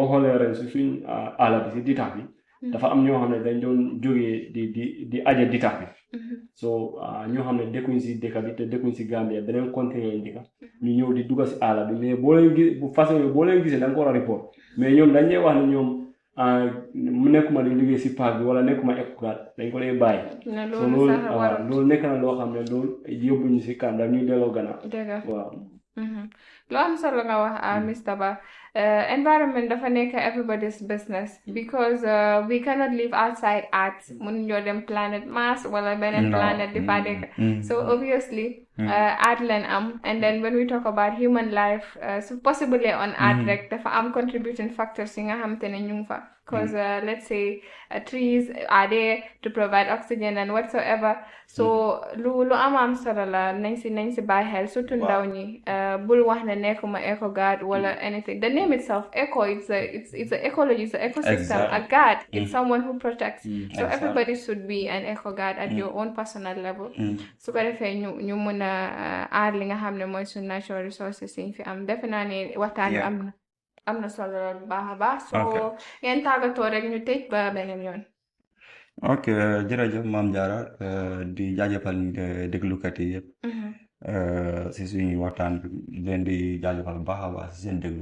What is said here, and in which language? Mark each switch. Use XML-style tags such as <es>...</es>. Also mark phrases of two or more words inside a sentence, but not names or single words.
<wo>xoolee ren si suñ àll bi si ditax bi dafa am ñoo xam ne dañ doon jógee di aja ditax bi so ñoo xam ne dëkkuñ si dëkk bi te dëkkuñ si Gambia beneen continent yi dëkk ñu ñëw di dugg si àll bi mais boo leen gis bu façon boo leen gisee da nga ko war a report mais ñoom dañ lay wax ne ñoom mu nekkuma di liggéey si parc bi wala nekkuma EcoGuard dañ ko lay bàyyi so loolu nekk na loo xam ne loolu yóbbuñu si kan dañuy delloo gannaaw waaw loo am solo nga wax Mr Ba environment dafa nekk</wo> <en>everybody's business because we cannot live outside Earth</en> <wo>mun ñoo dem planet Mars wala beneen planet di fa dekk</wo> <en>so obviously Earth</en> <wo>leen am</wo> <en>and then when we talk about human life so possibly on Earth</en> <wo>rek dafa am</wo> <en>contributing factors</en> <wo>yi nga xam te ne ñu ngi fa</wo> <en>because let's say trees are there to provide oxygen and whatsoever</en> <wo>so lu am solo la nañ si bàyyi xel surtout ndaw ñi bul wax ne nekkuma EcoGuard wala</wo> <en>anything the name itself eco it's a ecology it's an ecosystem a guard it's someone who protects so everybody should be an EcoGuard at your own personal level</en> <wo>su ko defee ñu mun a aar li nga xam ne mooy suñ</wo> <en>natural resources</en> <wo>yi fi am defe naa ne waxtaan wi am na solo bu baax a baax so ngeen tàggatoo rek ñu tëj ba beneen yoon ok jërëjëf Mame Diarra di jaajëfal déglukat yi yëpp si suñu waxtaan bi leen di jaajëfal bu baax a baax si seen déglu</wo>